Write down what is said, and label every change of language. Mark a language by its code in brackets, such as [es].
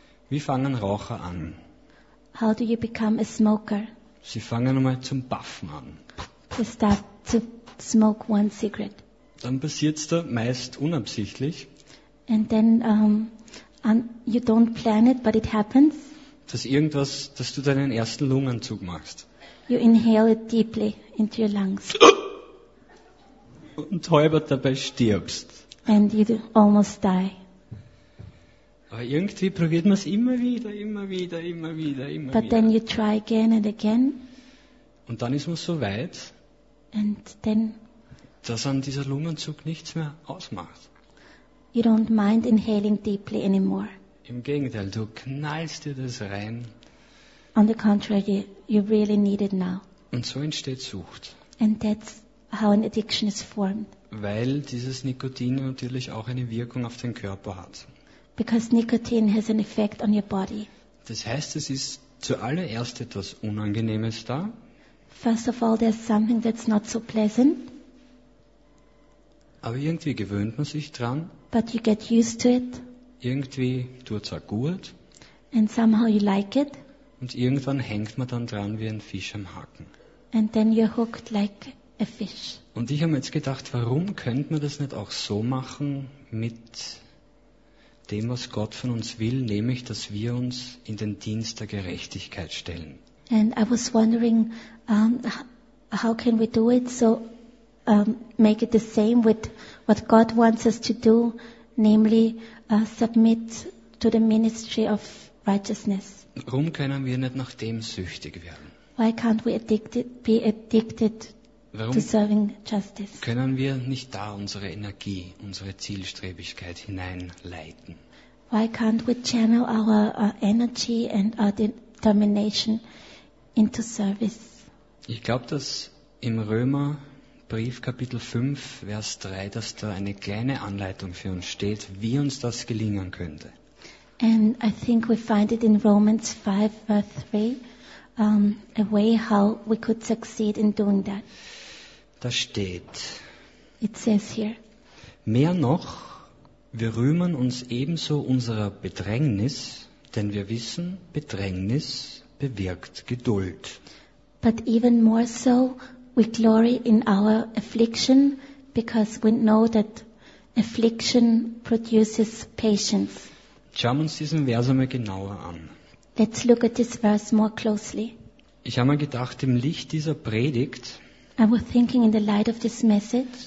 [de] Wie fangen Raucher an? [en] How do you become a smoker? [de] Sie fangen einmal zum Puffen an. [en] They start to smoke one cigarette. [de] Dann passiert's da meist unabsichtlich. [en] And then you don't plan it, but it happens. [de] Dass irgendwas, dass du deinen ersten Lungenzug machst. [en] You inhale it deeply into your lungs. [de] Und halbert dabei stirbst. [en] And you almost die. [de] Aber irgendwie probiert man es immer wieder, immer wieder, immer wieder, immer [en] But But then you try again and again. [de] Und dann ist man so weit, [en] and then, [de] dass an dieser Lungenzug nichts mehr ausmacht. [en] You don't mind inhaling deeply anymore. [de] Im Gegenteil, du knallst dir das rein. [en] On the contrary, you really need it now. [de] Und so entsteht Sucht. [en] And that's how an addiction is formed. [de] Weil dieses Nikotin natürlich auch eine Wirkung auf den Körper hat. [en] Because nicotine has an effect on your body. [de] Das heißt, es ist zuallererst etwas Unangenehmes da. [en] First of all, there's something that's not so pleasant. [de] Aber irgendwie gewöhnt man sich dran. [en] But you get used to it. [de] Irgendwie tut's auch gut. [en] And somehow you like it. [de] Und irgendwann hängt man dann dran wie ein Fisch am Haken. [en] And then you're hooked like a fish. [de] Und ich habe jetzt gedacht, warum könnte man das nicht auch so machen mit dem, was Gott von uns will, nämlich, dass wir uns in den Dienst der Gerechtigkeit stellen. [en] And I was wondering, how can we do it so make it the same with what God wants us to do, namely submit to the ministry of righteousness. [de] Warum können wir nicht nach dem süchtig werden? [en] Why can't we be addicted [de] Warum [en] to serving justice? [de] Können wir nicht da unsere Energie, unsere Zielstrebigkeit hineinleiten? [en] Why can't we channel our energy and our determination into service? [de] Ich glaube, dass im Römerbrief Kapitel 5, Vers 3, dass da eine kleine Anleitung für uns steht, wie uns das gelingen könnte. [en] And I think we find it in Romans 5, Vers 3, a way how we could succeed in doing that. [de] Da steht, [en] it says here, [de] mehr noch, wir rühmen uns ebenso unserer Bedrängnis, denn wir wissen, Bedrängnis bewirkt Geduld. [en] But even more so, we glory in our affliction, because we know that affliction produces patience. [de] Schauen wir uns diesen Vers einmal genauer an. [en] Let's look at this verse more closely. [de] Ich habe mir gedacht, im Licht dieser Predigt, [en] I was thinking in the light of this message,